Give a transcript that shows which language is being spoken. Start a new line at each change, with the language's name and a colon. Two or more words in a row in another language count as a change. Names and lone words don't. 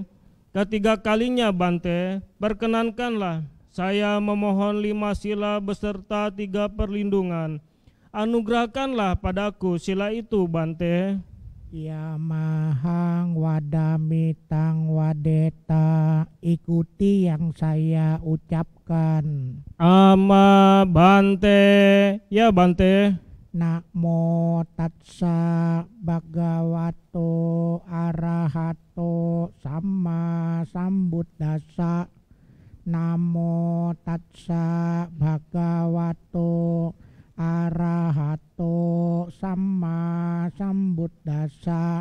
Indonesian: Ketiga kalinya bante, perkenankanlah saya memohon 5 sila beserta 3 perlindungan. Anugerahkanlah padaku sila itu bante.
Pali: Ya mahang wadamitang wadeta,
Indonesian: ikuti yang saya ucapkan.
Pali: Ama bante, ya bante. Namo tatsa bhagavato arahato sama sambuddhassa. Namo tatsa bhagavato arahato sama sambuddhassa.